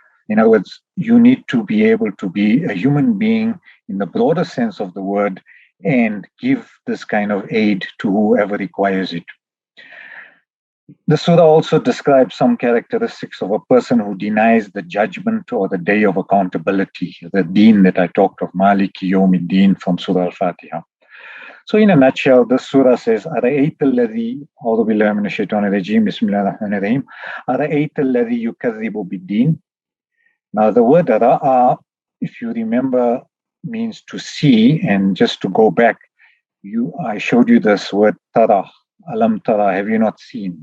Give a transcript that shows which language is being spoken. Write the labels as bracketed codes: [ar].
[en] In other words, you need to be able to be a human being in the broader sense of the word and give this kind of aid to whoever requires it. The surah also describes some characteristics of a person who denies the judgment or the day of accountability, the deen that I talked of, Maliki Yawmiddin from Surah Al-Fatiha. So in a nutshell, this surah says, [ar] أَرَأَيْتَ الَّذِي أعوذ بالله من الشيطان الرجيم بسم الله الرحمن الرحيم أَرَأَيْتَ الَّذِي يُكَذِّبُ بِالدِّينِ. [en] Now the word ra'a, if you remember, means to see. And just to go back, I showed you this word tara, alam tara, have you not seen?